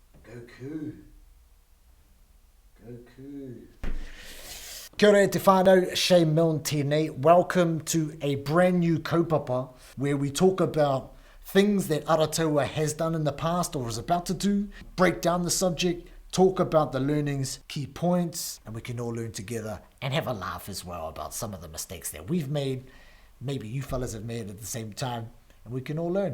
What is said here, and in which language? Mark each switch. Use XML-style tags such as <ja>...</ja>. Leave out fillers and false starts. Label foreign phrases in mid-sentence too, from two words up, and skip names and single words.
<en>Goku.</en> <mi>Kia ora e te whānau, Shane Milne tēnei.</mi> <en>Welcome to a brand new kaupapa where we talk about things that Arataua has done in the past or is about to do, break down the subject, talk about the learnings, key points, and we can all learn together and have a laugh as well about some of the mistakes that we've made, maybe you fellas have made at the same time, and we can all learn.</en>